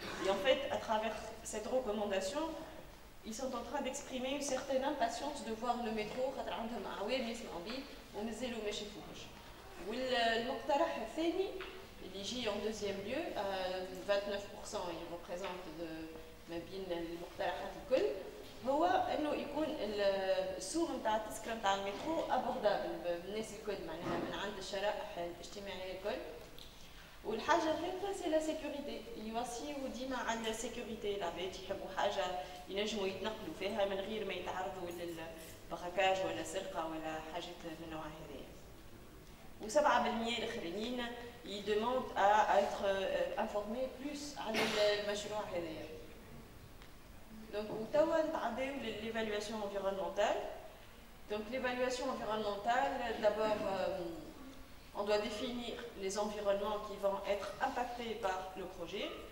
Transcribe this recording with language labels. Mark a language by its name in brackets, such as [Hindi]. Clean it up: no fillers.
[French] Et en fait, à travers cette recommandation, ils sont en train d'exprimer une certaine impatience de voir le métro [Arabic] خاطر عندهم عوام يسمعوا بيه ومازالوا ما شافوهوش. والمقترح الثاني اللي يجي [French] en deuxième lieu 29% il représente [Arabic] ما بين المقترحات الكل هو انه يكون السوق نتاع التذكره نتاع المترو ابوردابل بالناس الكل معناها من عند الشرائح الاجتماعيه الكل. والحاجه الثالثه سي لا سيكوريتي يوصيو ديما على السيكوريتي العباد يحبوا حاجه ينجموا يتنقلوا فيها من غير ما يتعرضوا للبراكاج ولا سرقه ولا حاجات من النوع هذايا. و7% الاخرين يدوموند ا [French] être informés plus [Arabic] على المشروع هذايا. [French] Donc, l'évaluation environnementale. Donc, l'évaluation environnementale, d'abord, on doit définir les environnements qui vont être impactés par le projet.